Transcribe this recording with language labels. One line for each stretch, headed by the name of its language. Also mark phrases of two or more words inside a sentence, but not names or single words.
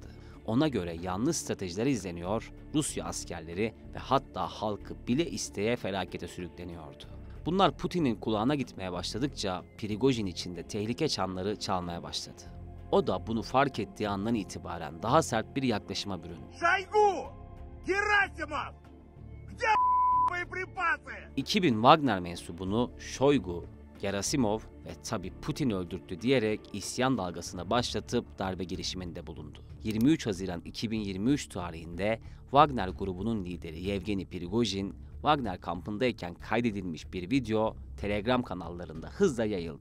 Turkish: Ona göre yanlış stratejiler izleniyor, Rusya askerleri ve hatta halkı bile isteye felakete sürükleniyordu. Bunlar Putin'in kulağına gitmeye başladıkça Prigojin için de tehlike çanları çalmaya başladı. O da bunu fark ettiği andan itibaren daha sert bir yaklaşıma büründü.
Russian: Шойгу! Герасимов! Где боепрipası?
Turkish: 2000 Wagner mensubunu Shoigu, Gerasimov ve tabi Putin öldürttü diyerek isyan dalgasına başlatıp darbe girişiminde bulundu. 23 Haziran 2023 tarihinde Wagner grubunun lideri Yevgeni Prigojin, Wagner kampındayken kaydedilmiş bir video Telegram kanallarında hızla yayıldı.